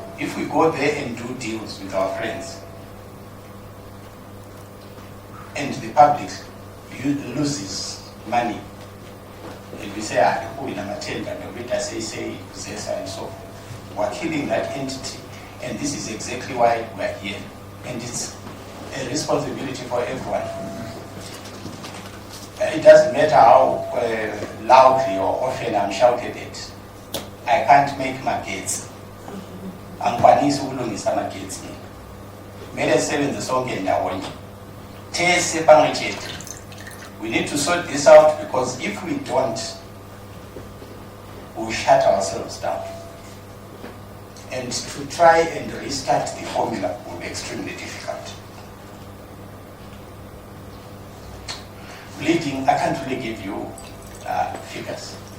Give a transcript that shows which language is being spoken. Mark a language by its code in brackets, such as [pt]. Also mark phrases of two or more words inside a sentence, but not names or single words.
[en] If we go there and do deals with our friends, and the public loses money, and we say, who in a matenda, and we say, ZESA and so forth, we're killing that entity. And this is exactly why we're here. And it's a responsibility for everyone. It doesn't matter how loudly or often I'm shouted at, I can't make magetsi. [nd] Angikwanisi ukulungisa magetsi mina. Kumele sisebenze sonke ndawonye. [sn] Tese pamwe chete. [en] We need to sort this out, because if we don't, we'll shut ourselves down. And to try and restart the formula will be extremely difficult. Bleeding, I can't really give you figures.